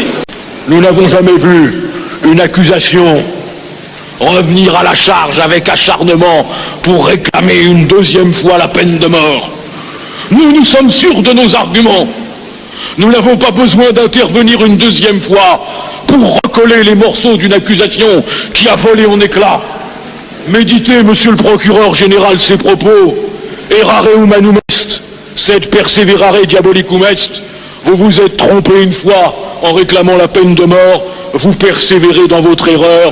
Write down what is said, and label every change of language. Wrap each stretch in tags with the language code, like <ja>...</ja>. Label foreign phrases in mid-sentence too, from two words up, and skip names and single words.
<fr>Nous n'avons jamais vu une accusation revenir à la charge avec acharnement pour réclamer une deuxième fois la peine de mort. Nous sommes sûrs de nos arguments. Nous n'avons pas besoin d'intervenir une deuxième fois pour recoller les morceaux d'une accusation qui a volé en éclats. Méditez, monsieur le procureur général, ces propos.</fr> <la>Errare humanum est, sed perseverare diabolicum est.</la> <fr>Vous vous êtes trompé une fois en réclamant la peine de mort. Vous persévérez dans votre erreur.</fr>